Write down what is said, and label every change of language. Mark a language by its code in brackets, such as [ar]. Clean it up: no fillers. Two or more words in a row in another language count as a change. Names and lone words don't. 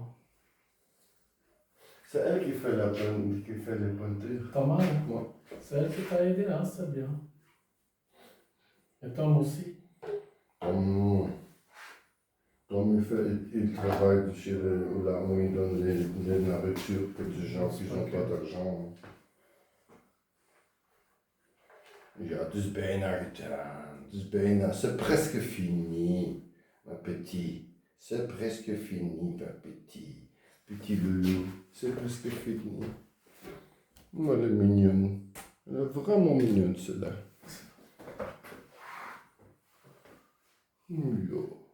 [fr] c'est elle qui fait qui fait les peintures. T'as marre? Ouais. C'est elle qui t'a aidé, hein, c'est bien. Et Tom aussi. Tom, il travaille chez là où il donne les nourritures pour des gens qui n'ont pas d'argent. [nl] Ja, het is bijna gedaan. Het is bijna, [fr] c'est presque fini, ma petit. C'est presque fini, ma petit. Petit loulou, c'est presque fini. Oh, elle est mignonne. Elle est vraiment mignonne, celle-là. Yo.